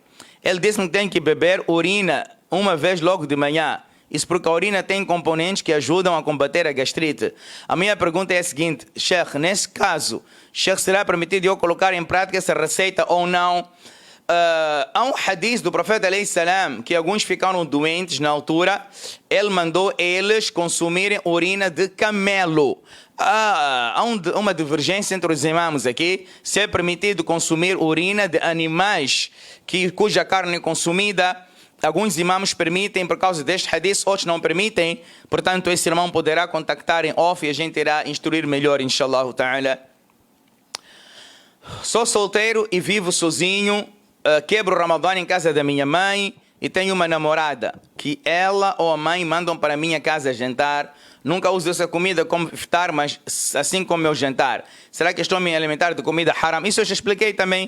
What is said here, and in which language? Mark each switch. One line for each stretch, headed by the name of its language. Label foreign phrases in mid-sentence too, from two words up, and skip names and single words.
Portuguese: Ele disse-me que tem que beber urina uma vez logo de manhã. Isso porque a urina tem componentes que ajudam a combater a gastrite. A minha pergunta é a seguinte, Sheikh, nesse caso, Sheikh, será permitido eu colocar em prática essa receita ou não? Há um hadith do profeta
Arabic: عليه السلام
Portuguese: que alguns ficaram doentes na altura. Ele mandou eles consumirem urina de camelo. Há uma divergência entre os imãs aqui, se é permitido consumir urina de animais cuja carne é consumida. Alguns imãs permitem por causa deste hadith, outros não permitem. Portanto, esse irmão poderá contactar em off e a gente irá instruir melhor,
Arabic: إن شاء الله تعالى.
Portuguese: Sou solteiro e vivo sozinho. Quebro o Ramadã em casa da minha mãe e tenho uma namorada que ela ou a mãe mandam para a minha casa jantar. Nunca uso essa comida como iftar, mas assim como meu jantar. Será que estou a me alimentar de comida haram? Isso eu já expliquei também.